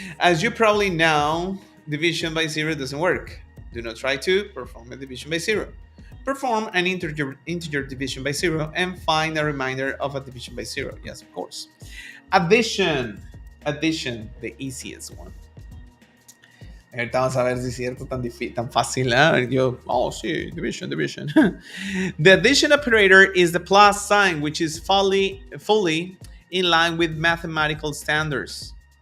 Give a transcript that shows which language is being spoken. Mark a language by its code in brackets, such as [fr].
[en] As you probably know, division by 0 doesn't work. Do not try to perform a division by 0. Perform an integer division by 0 and find a remainder of a division by 0. Yes, of course. Addition, the easiest one. [es] Ahorita vamos a ver si es cierto tan fácil. Sí, division. [en] The addition operator is the plus sign, which is fully in line with mathematical standards.